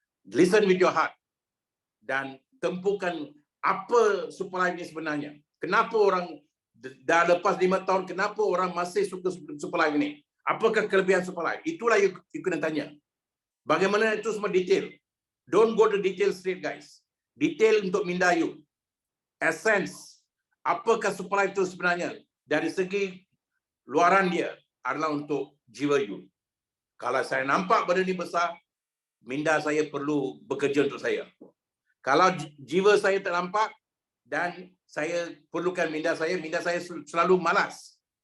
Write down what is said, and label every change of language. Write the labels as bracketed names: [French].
[English] Listen with your heart. [Malay] Dan tempuhkan apa supply ini sebenarnya. Kenapa orang dah lepas 5 tahun, kenapa orang masih suka supply ini? Apakah kelebihan supply? Itulah you kena tanya. Bagaimana itu semua detail. [English] Don't go to detail straight, guys. [Malay] Detail untuk minda you. Essence. Apakah supply itu sebenarnya? Dari segi luaran dia adalah untuk jiwa you. Kalau saya nampak benda ni besar, minda saya perlu bekerja untuk saya. Kalau jiwa saya tak nampak dan saya perlukan minda saya selalu malas.